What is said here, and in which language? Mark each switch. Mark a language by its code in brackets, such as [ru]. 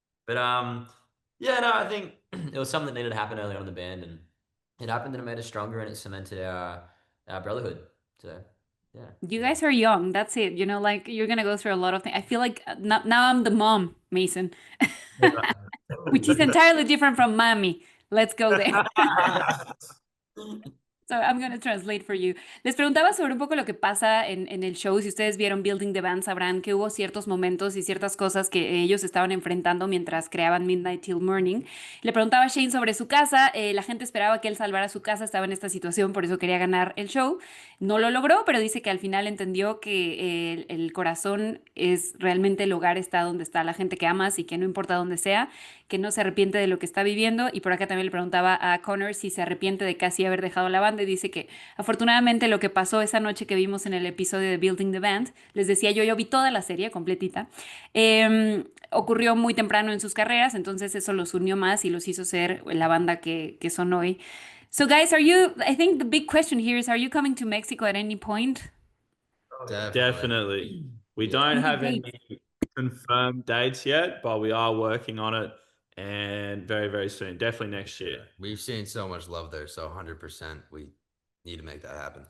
[en] But yeah, no, I think it was something that needed to happen early on in the band, and it happened and it made us stronger and it cemented our brotherhood. So yeah. You guys are young. That's it. You know, like you're gonna go through a lot of things. I feel like now I'm the mom, Mason, which is entirely different from mommy. Let's go there. So I'm gonna translate for you. [es] Les preguntaba sobre un poco lo que pasa en el show. Si ustedes vieron Building the Band, sabrán que hubo ciertos momentos y ciertas cosas que ellos estaban enfrentando mientras creaban Midnight Till Morning. Le preguntaba a Shane sobre su casa. La gente esperaba que él salvara su casa. Estaba en esta situación, por eso quería ganar el show. No lo logró, pero dice que al final entendió que el corazón es realmente el hogar, está donde está la gente que amas y que no importa dónde sea, que no se arrepiente de lo que está viviendo. Y por acá también le preguntaba a Connor si se arrepiente de casi haber dejado la banda y dice que afortunadamente lo que pasó esa noche que vimos en el episodio de Building the Band, les decía yo vi toda la serie completita, ocurrió muy temprano en sus carreras, entonces eso los unió más y los hizo ser la banda que son hoy. [en] So guys, I think the big question here is, are you coming to Mexico at any point? Definitely. We don't Any have any dates? confirmed dates yet, but we are working on it and very, very soon. Definitely next year. We've seen so much love there, so 100% we need to make that happen.